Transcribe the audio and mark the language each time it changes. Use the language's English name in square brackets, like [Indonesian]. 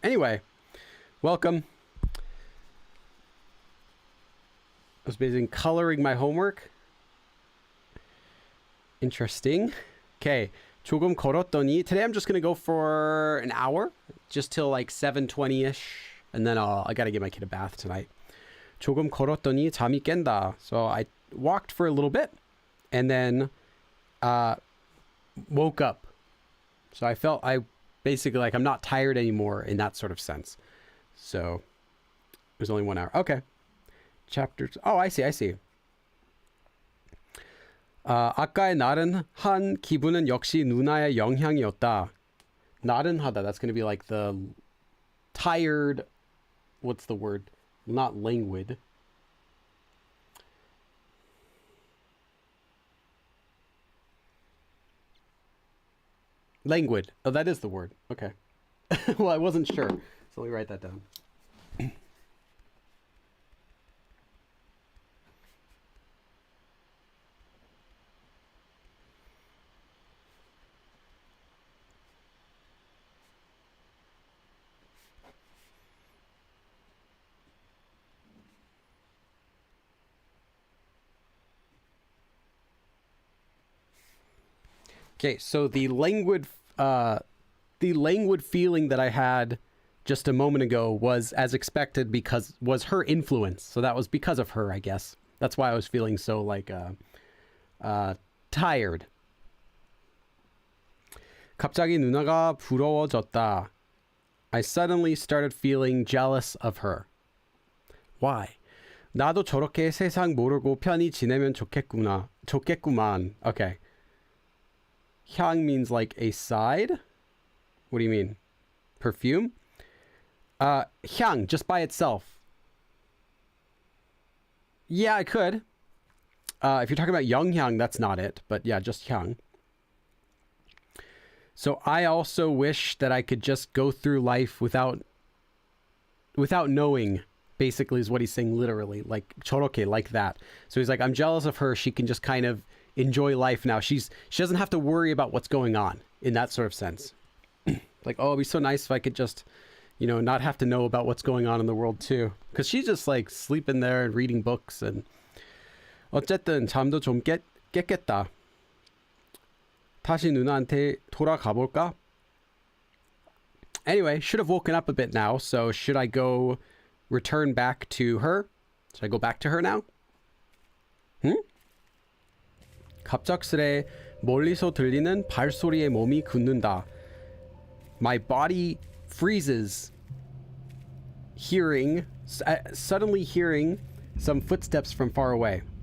[English] Anyway, welcome. I was busy coloring my homework. Interesting. Okay. [Korean] 조금 걸었더니 [English] today I'm just going to go for an hour, just till like 7:20ish, and then I got to give my kid a bath tonight. [Korean] 조금 걸었더니 잠이 깬다. [English] So I walked for a little bit and then woke up. So I felt basically like I'm not tired anymore in that sort of sense. So it was only 1 hour. Okay. Chapters. Oh, I see. [Korean] 아까의 나른한 기분은 역시 누나의 영향이었다. 나른하다. [English] That's going to be like the tired. What's the word? Not languid. Languid. Oh, that is the word. Okay. Well, I wasn't sure. So let me write that down. Okay, so the languid feeling that I had just a moment ago was as expected because was her influence. So that was because of her, I guess. That's why I was feeling so like tired. [Korean] 갑자기 누나가 부러워졌다. [English] I suddenly started feeling jealous of her. Why? [Korean] 나도 저렇게 세상 모르고 편히 지내면 좋겠구만. [English] Okay. 향 means like a side. What do you mean? Perfume? 향, just by itself. Yeah, I could. If you're talking about 영향, that's not it. But yeah, just 향. So I also wish that I could just go through life without knowing, basically is what he's saying literally. Like, 저렇게, like that. So he's like, I'm jealous of her. She can just kind of enjoy life now. She doesn't have to worry about what's going on in that sort of sense. Like, oh, it'd be so nice if I could just, not have to know about what's going on in the world too. Because she's just like sleeping there and reading books and [Korean] 어쨌든 잠도 좀 깼겠다. 다시 누나한테 돌아가 볼까? [English] Anyway, should have woken up a bit now. So should I go return back to her? Should I go back to her now? [Korean] 갑작스레 멀리서 들리는 발소리에 몸이 굳는다. [English] My body freezes suddenly hearing some footsteps from far away.